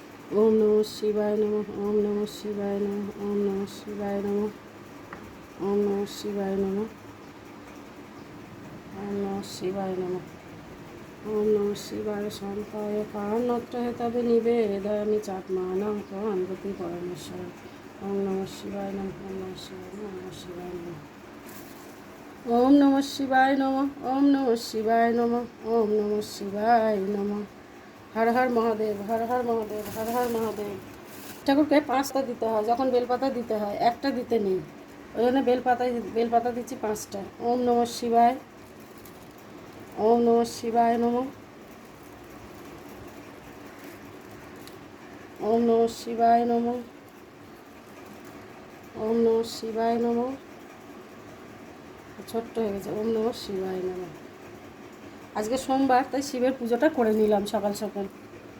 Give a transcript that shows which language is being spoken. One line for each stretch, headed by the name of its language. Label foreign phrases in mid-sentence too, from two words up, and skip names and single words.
Sanskrit: ওম নমঃ শিবায় নমঃ। ওম নমঃ শিবায় নমঃ। ওম নমঃ শিবায় নমঃ। ওম নমঃ শিবায় নমঃ। ওম নমঃ শিবায় নমঃ। ওম নমঃ শিবায় শান্তায় কারণত্রয় তবে নিবেদয়ামি চাত্মানাং প্রণগতি পরমেশ্বর। ওম নমঃ শিবায় নমঃ। ওম নমঃ শিবায় নমঃ। ওম নমঃ শিবায় নমঃ। ওম নমঃ শিবায় নমঃ। ওম নমঃ শিবায় নমঃ। ওম নমঃ শিবায় নমঃ। হর হর মহাদেব, হর হর মহাদেব, হর হর মহাদেব।
Bangla: ঠাকুরকে 5টা দিতে হয়, যখন বেলপাতা দিতে হয়, একটা দিতে নেই, ওই জন্য বেলপাতা দিচ্ছি 5টা।
Sanskrit: ওম নমঃ শিবায়। ওম নমঃ শিবায় নমঃ। ওম নমঃ শিবায় নমঃ। ওম নমঃ শিবায় নমঃ।
Bangla: ছোট্ট হয়ে গেছে।
Sanskrit: ওম নমঃ শিবায় নমঃ।
Bangla: আজকে সোমবার, তাই শিবের পুজোটা করে নিলাম সকাল সকাল।